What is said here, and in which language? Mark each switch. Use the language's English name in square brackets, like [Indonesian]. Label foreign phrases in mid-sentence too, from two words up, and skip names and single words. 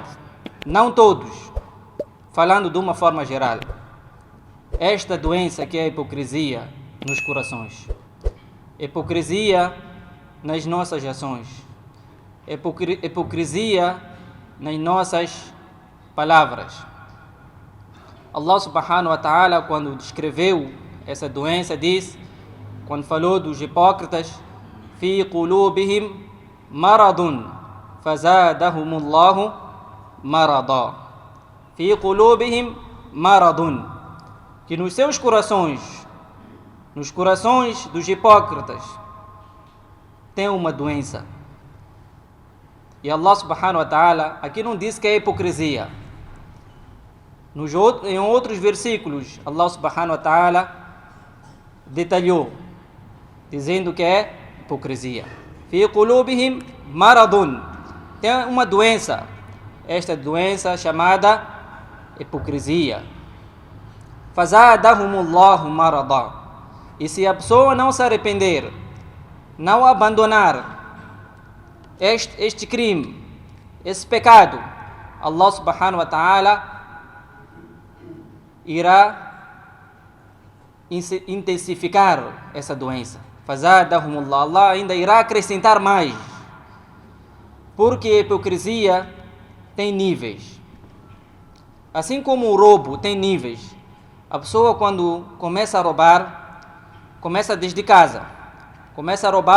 [Portuguese] Não todos, falando de uma forma geral. Esta doença que é a hipocrisia nos corações. Hipocrisia nas nossas ações. hipocrisia nas nossas palavras. [Arabic] الله سبحانه وتعالى, [Portuguese] quando descreveu essa doença, diz, quando falou dos hipócritas, [Arabic] في قلوبهم مرض فزادهم الله مرضا. في قلوبهم مرض, [Portuguese] que nos seus corações, nos corações dos hipócritas, tem uma doença. E Allah [Arabic] سبحانه وتعالى [Portuguese] aqui não diz que é hipocrisia. Em outros versículos, Allah [Arabic] سبحانه وتعالى [Portuguese] detalhou, dizendo que é hipocrisia. [Arabic] في قلوبهم مرض, [Portuguese] tem uma doença, esta doença chamada hipocrisia. [Arabic] فزادهم الله مرضا. [Portuguese] E se a pessoa não se arrepender, não abandonar este crime, esse pecado, Allah [Arabic] سبحانه وتعالى [Portuguese] irá intensificar essa doença. Fazadahumullah, Allah ainda irá acrescentar mais, porque a hipocrisia tem níveis. Assim como o roubo tem níveis, a pessoa quando começa a roubar, começa desde casa, começa a roubar